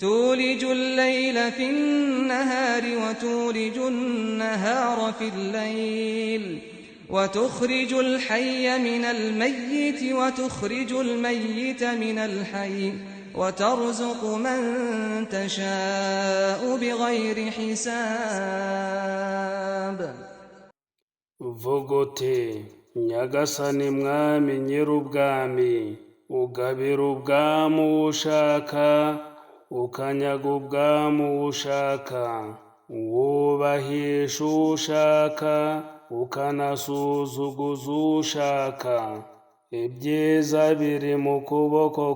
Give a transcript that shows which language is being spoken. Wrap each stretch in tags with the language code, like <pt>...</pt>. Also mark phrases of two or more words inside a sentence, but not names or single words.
<ar>تولج الليل في النهار وتولج النهار في الليل وتخرج الحي من الميت وتخرج الميت من الحي وترزق من تشاء بغير حساب.</ar> <rw>uvuga uti nyagasani mwami nyir'ubwami ugabira ubwami uwo ushaka ukanyaga ubwami uwo ushaka wubahisha uwo ushaka ukanasuzuguza uwo ushaka ibyiza biri mu kuboko</rw>